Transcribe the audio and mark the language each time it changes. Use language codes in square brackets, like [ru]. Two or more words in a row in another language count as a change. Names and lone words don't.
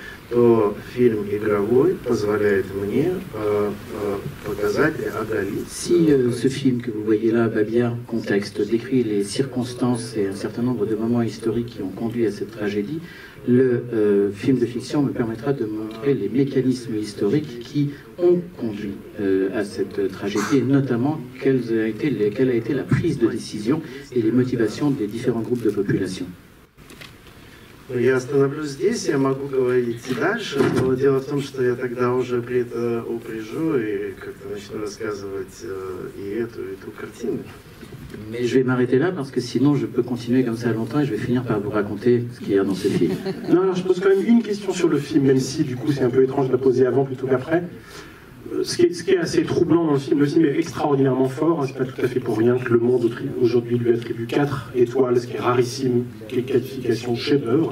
[fr] Si ce film que vous voyez là, Babia, contexte, décrit les circonstances et un certain nombre de moments historiques qui ont conduit à cette tragédie, le film de fiction me permettra de montrer les mécanismes historiques qui ont conduit à cette tragédie, et notamment quelle a été la prise de décision et les motivations des différents groupes de population. [ru] Я остановлюсь здесь, я могу говорить и дальше, но дело в том, что я тогда уже упряжу и как-то начну рассказывать и эту картину. [fr] Mais je vais m'arrêter là parce que sinon je peux continuer comme ça longtemps et je vais finir par vous raconter ce qu'il y a dans ce film. Non, alors je pose quand même une question sur le film, même si du coup c'est un peu étrange de la poser avant plutôt qu'après. Ce qui est assez troublant dans le film est extraordinairement fort. C'est pas tout à fait pour rien que Le Monde aujourd'hui lui attribue 4 étoiles, ce qui est rarissime, qui est qualification chef-d'œuvre.